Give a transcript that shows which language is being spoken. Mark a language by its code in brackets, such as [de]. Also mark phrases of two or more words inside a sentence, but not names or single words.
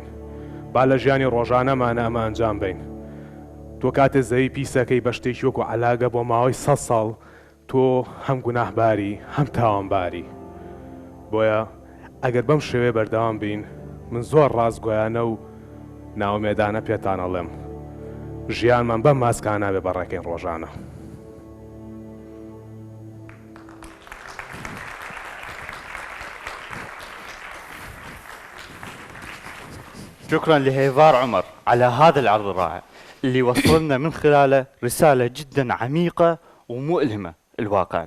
[ckb] با لە ژیانی ڕۆژانەمانە ئەمە ئەنجام بین. تۆ کاتێ زەوی پیسەکەی بە شتێکی وەکو عەلاگە بۆ ماوەی 100 ساڵ تۆ هەم گوناهباری هەم تاوانباری. بۆیە ئەگەر بەم شێوێ بەردەوام بین، من زۆر ڕاستگۆیانە و ناومێدانە پێتان ئەڵێم ژیانمان بەم ماسکانە بێ بەڕێکەی ڕۆژانە. [ar] شكرا لهيفار عمر على هذا العرض الرائع اللي وصلنا من خلاله رسالة جدا عميقة ومؤلمة لواقعنا.